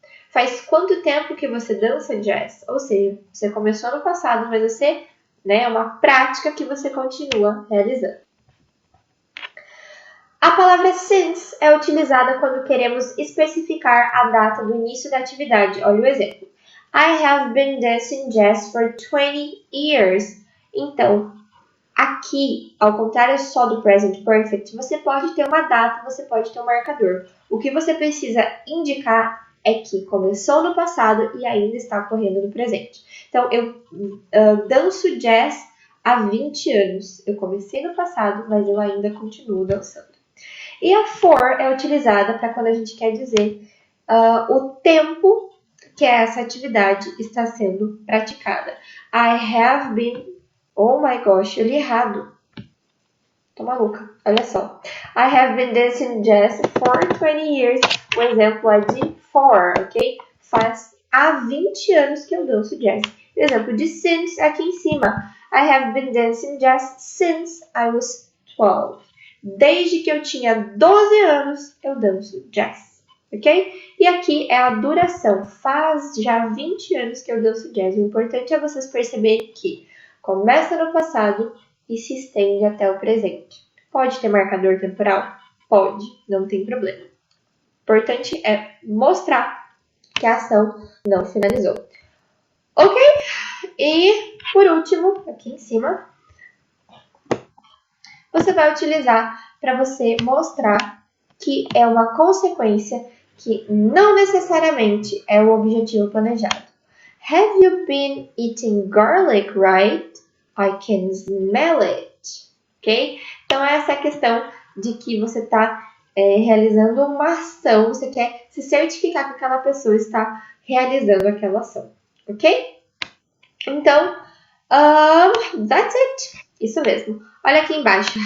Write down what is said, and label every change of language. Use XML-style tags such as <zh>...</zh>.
<pt>Faz quanto tempo que você dança jazz? Ou seja, você começou no passado, mas você, é uma prática que você continua realizando. A palavra since é utilizada quando queremos especificar a data do início da atividade. Olha o exemplo.</pt> <en>I have been dancing jazz for 20 years.</en> <pt>Então, aqui, ao contrário só do present perfect, você pode ter uma data, você pode ter um marcador. O que você precisa indicar é que começou no passado e ainda está ocorrendo no presente. Então, eu danço jazz há 20 anos. Eu comecei no passado, mas eu ainda continuo dançando. E a for é utilizada para quando a gente quer dizer o tempo que essa atividade está sendo praticada.</pt> <en>I have been... Oh my gosh,</en> <pt>eu li errado. Tô maluca, olha só.</pt> <en>I have been dancing jazz for 20 years.</en> <pt>O exemplo é de for, ok? Há 20 anos que eu danço jazz. O exemplo de since aqui em cima.</pt> <en>I have been dancing jazz since I was 12.</en> <pt>Desde que eu tinha 12 anos, eu danço jazz. Ok? E aqui é a duração. Faz já 20 anos que eu danço jazz. O importante é vocês perceberem que começa no passado e se estende até o presente. Pode ter marcador temporal? Pode, não tem problema. O importante é mostrar que a ação não finalizou. Ok? E, por último, aqui em cima, você vai utilizar para você mostrar que é uma consequência que não necessariamente é o objetivo planejado.</pt> <en>Have you been eating garlic, right? I can smell it. Ok?</en> <pt>Então, essa é a questão de que você está realizando uma ação, você quer se certificar que aquela pessoa está realizando aquela ação. Ok? Então,</pt> <en>that's it.</en> <pt>Isso mesmo. Olha aqui embaixo.</pt>